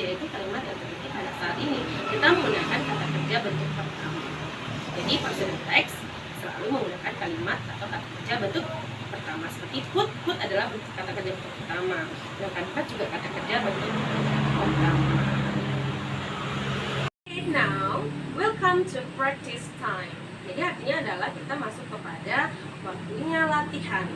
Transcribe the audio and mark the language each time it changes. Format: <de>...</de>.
<id>Yaitu kalimat yang terjadi pada saat ini. Kita menggunakan kata kerja bentuk pertama. Jadi prosedur teks selalu menggunakan kalimat atau kata kerja bentuk pertama seperti put. Put adalah bentuk kata kerja bentuk pertama. Sedangkan cut juga kata kerja bentuk pertama.</id> <en>Okay, now welcome to practice time.</en> <id>Jadi artinya adalah kita masuk kepada waktunya latihan.</id>